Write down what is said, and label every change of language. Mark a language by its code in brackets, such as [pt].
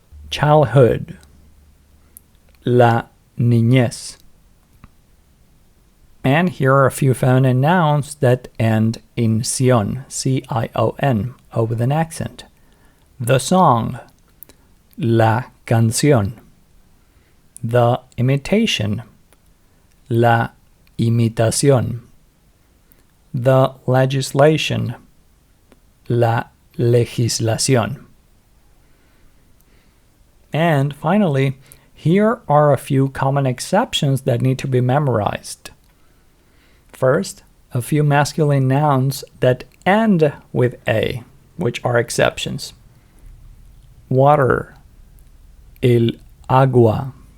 [en] Childhood, [es] la niñez. [en] And here are a few feminine nouns that end in sion, C-I-O-N, O with an accent. The song, [es] la canción. [en] The imitation, [es] la imitación. [en] The legislation, [es] la legislación. [en] And finally, here are a few common exceptions that need to be memorized. First, a few masculine nouns that end with A, which are exceptions. Water, [es] el agua.